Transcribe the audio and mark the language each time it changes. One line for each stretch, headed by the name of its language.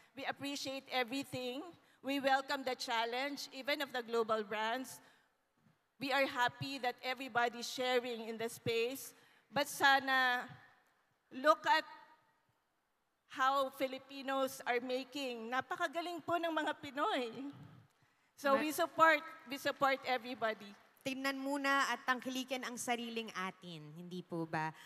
English: We appreciate everything. We welcome the challenge, even of the global brands. We are happy that everybody's sharing in the space. But sana look at how Filipinos are making.
Filipino: Napakagaling po ng mga Pinoy.
English: So we support everybody.
Filipino: Tingnan muna at tangkilikin ang sariling atin, hindi po ba?